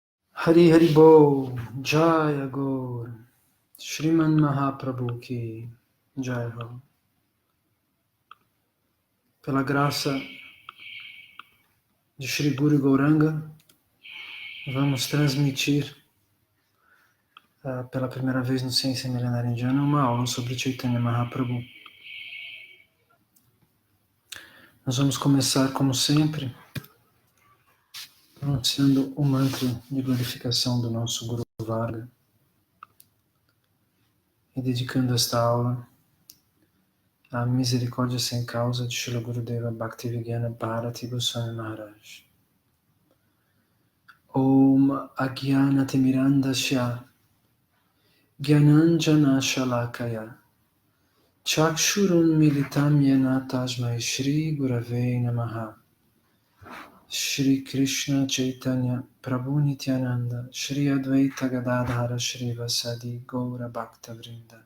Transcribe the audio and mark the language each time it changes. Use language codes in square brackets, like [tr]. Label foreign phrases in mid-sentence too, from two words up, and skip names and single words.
[bn] হরি হরি বোল, জয় গৌর, শ্রীমান মহাপ্রভু কি জয় হো. [pt] Pela graça de Shri Guru Gauranga, vamos transmitir pela primeira vez no Ciência Milenária Indiana uma aula sobre Chaitanya Mahaprabhu. Nós vamos começar, como sempre, pronunciando o mantra de glorificação do nosso Guru Varga e dedicando esta aula à misericórdia sem causa de Srila Gurudeva Bhaktivedanta Bharati Goswami Maharaj. [sa] ॐ अज्ञानतिमिरान्धस्य ज्ञानाञ्जन शलाकया चक्षुरुन् मिलितं येन तस्मै श्री गुरवे नमः. श्री कृष्ण चैतन्य प्रभु नित्यानन्द श्री अद्वैत गदाधर श्री वासादि गौर भक्त वृन्द.